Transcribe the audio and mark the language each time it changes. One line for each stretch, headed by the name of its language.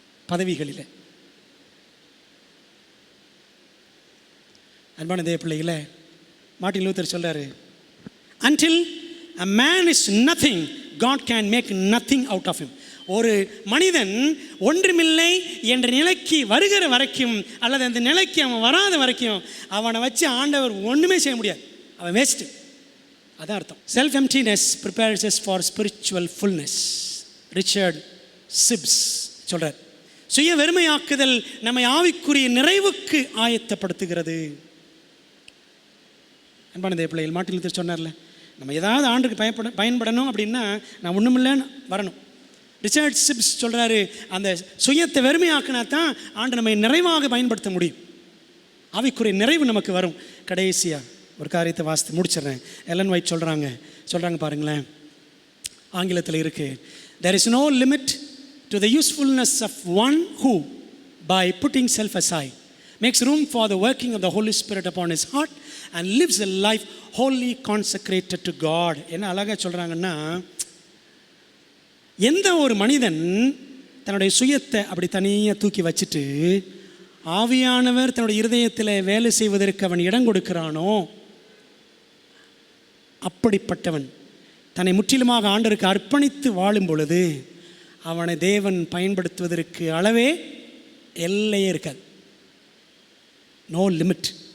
Tamil: பதவிகளில் அன்பான தேவ பிள்ளைகளே, மார்ட்டின் லூத்தர் சொல்றாரு,
English: until a man is nothing, God can make nothing out of him.
Tamil: ஒரு மனிதன் ஒன்றுமில்லை என்ற நிலைக்கு வருகிற வரைக்கும், அல்லது அந்த நிலைக்கு அவன் வராத வரைக்கும் அவனை வச்சு ஆண்டவர் ஒன்றுமே செய்ய முடியாது. அவன் வேஸ்ட்டு. அதான் அர்த்தம்.
English: Self emptiness prepares us for spiritual fullness.
Tamil: Richard chips சொல்கிறார், சுய வெறுமையாக்குதல் நம்மை ஆவிக்குரிய நிறைவுக்கு ஆயத்தப்படுத்துகிறது. அன்பான தேவ பிள்ளைகள், மார்ட்டின் லூத்தர் சொன்னார்ல, நம்ம ஏதாவது ஆண்டுக்கு பயன்படணும் அப்படின்னா நான் ஒன்றுமில்லைன்னு வரணும். ரிச்சர்ட் சிப்ஸ் சொல்கிறாரு, அந்த சுயத்தை வெறுமையாக்கினா தான் ஆண்டு நம்மை நிறைவாக பயன்படுத்த முடியும். ஆவிக்குரிய நிறைவு நமக்கு வரும். கடைசியாக ஒரு காரியத்தை வாசித்து முடிச்சிடுறேன். எலன் ஒயிட் சொல்கிறாங்க பாருங்களேன், ஆங்கிலத்தில் இருக்குது,
English: there is no limit to the usefulness of one who, by putting self aside, makes room for the working of the Holy Spirit upon his heart and lives a life wholly consecrated to God.
Tamil: என்ன அழகாக சொல்கிறாங்கன்னா, எந்த ஒரு மனிதன் தன்னுடைய சுயத்தை அப்படி தனியாக தூக்கி வச்சுட்டு ஆவியானவர் தன்னுடைய இருதயத்தில் வேலை செய்வதற்கு அவன் இடம் கொடுக்கிறானோ, அப்படிப்பட்டவன் தன்னை முற்றிலுமாக ஆண்டவருக்கு அர்ப்பணித்து வாழும் பொழுது அவனை தேவன் பயன்படுத்துவதற்கு அளவே எல்லையே இருக்காது.
English: No limit.